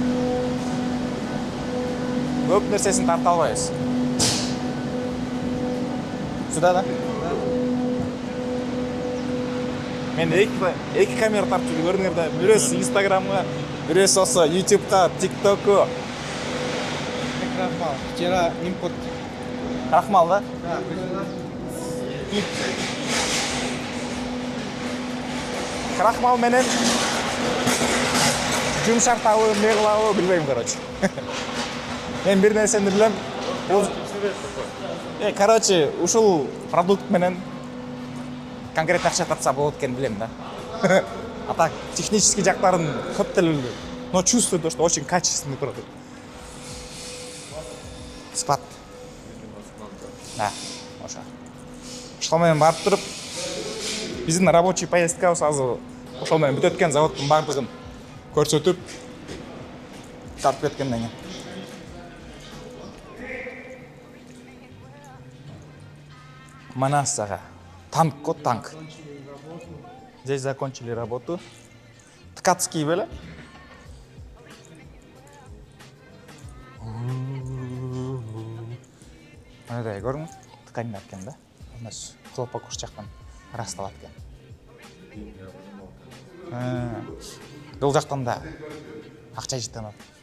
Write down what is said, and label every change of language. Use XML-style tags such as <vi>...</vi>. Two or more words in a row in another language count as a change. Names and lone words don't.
<ky>Көп нерсесин тарта албайбыз.</ky> <ru>Сюда, да?</ru> <ky>Мен эки камера тартып көрдүңөр да. Бирөөсү Инстаграмга, бирөөсү болсо Ютубка, ТикТокко.</ky> <ru>Крахмал. Вчера импорт. Крахмал, да? Да, пришла.</ru> <ky>Крахмал менен жумшартабы, эмне кылабы билбейм, короче. Мен бир нерсени билем. Короче, ушул продукт менен конкретно акча тапса болот экенин билем да.</ky> <ru>А так</ru> <ky>технический жактарын көп деле билбейм.</ky> <ru>Но чувствую то, что очень качественный продукт. Спад.</ru> <ky>Да, ошо. Ошол менен барып туруп, биздин</ky> <ru>рабочий поездкабыз</ru> <ky>азыр ошол менен бүтөт экен, заводдун бардыгын көрсөтүп тартып кеткенден кийин. Манасага. Танк, танк.</ky> <ru>Здесь закончили работу.</ru> <ky>Ткацкий беле? Мындай көрүң, ткань экен да. Эмес, хлопок уш жактан ырасталат экен. Бул жактан да акча жыттанат.</ky>